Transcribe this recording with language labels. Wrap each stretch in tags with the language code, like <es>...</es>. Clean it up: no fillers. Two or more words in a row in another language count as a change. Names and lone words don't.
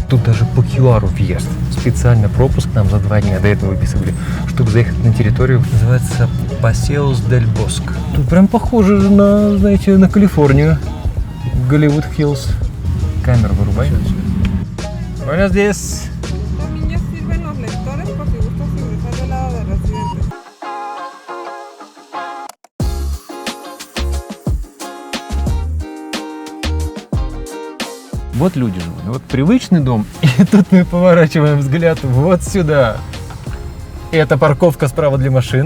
<ru>Тут даже по QR въезд. Специально пропуск нам за 2 дня до этого выписывали, чтобы заехать на территорию. Называется Пасеус дель Боск. Тут прям похоже на, знаете, на Калифорнию. Голливуд Хиллз. Камеру вырубай.</ru> <es>Buenos días. También ya sirven los lectores por si gustas ingresar del lado de residentes.</es> <ru>Вот люди живут. Вот привычный дом, и тут мы поворачиваем взгляд вот сюда. Это парковка справа для машин.</ru>